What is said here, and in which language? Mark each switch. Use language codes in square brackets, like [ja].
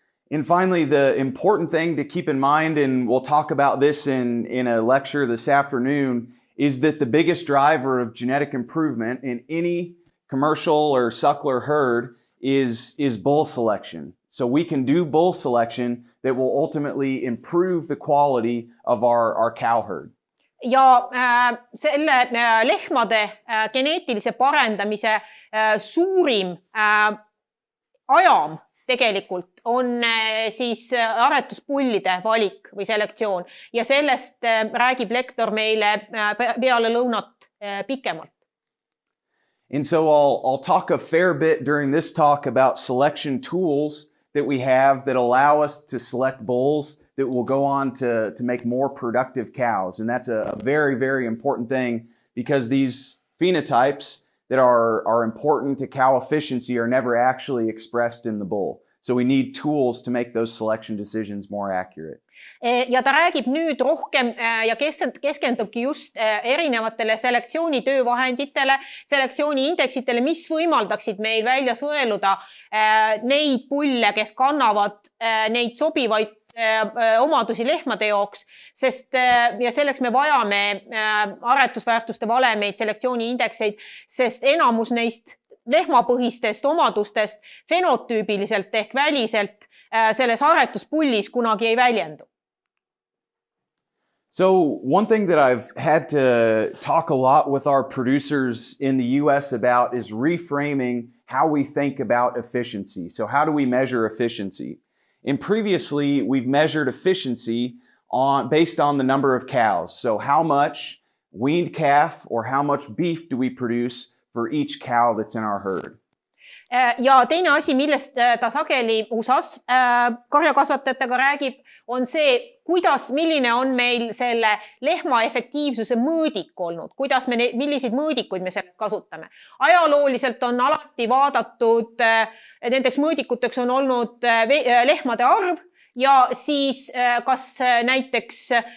[en] And finally, the important thing to keep in mind, and we'll talk about this in a lecture this afternoon, is that the biggest driver of genetic improvement in any commercial or suckler herd is bull selection. So we can do bull selection that will ultimately improve the quality of our cow herd. [et] Ja selle lehmade geneetilise parendamise suurim ajam tegelikult on siis aretuspullide valik või selektsioon ja sellest räägib Lektor meile peale lõunat pikemalt. [en] And so I'll talk a fair bit during this talk about selection tools that we have that allow us to select bulls that will go on to make more productive cows. And that's a very, very important thing because these phenotypes that are important to cow efficiency are never actually expressed in the bull. So we need tools to make those selection decisions more accurate. [et] Ja ta räägib nüüd rohkem ja keskendubki just erinevatele selektsiooni töövahenditele, selektsiooni indeksitele, mis võimaldaksid meil välja sõeluda neid pulle, kes kannavad neid sobivaid omadusi lehmade jooks, sest ja selleks me vajame aretusväärtuste valemeid, selektsiooni indekseid, sest enamus neist lehmapõhistest omadustest fenotüübiliselt ehk väliselt selles aretuspullis kunagi ei väljendu. [en] So one thing that I've had to talk a lot with our producers in the US about is reframing how we think about efficiency. So how do we measure efficiency? And previously, we've measured efficiency based on the number of cows. So how much weaned calf or how much beef do we produce for each cow that's in our herd? [et] Ja teine asi, millest ta sageli USAs karjakasvatajatega räägib, on see, milline on meil selle lehma efektiivsuse mõõdik olnud, milliseid mõõdikuid me sellest kasutame. Ajalooliselt on alati vaadatud, nendeks mõõdikuteks on olnud lehmade arv ja siis kas näiteks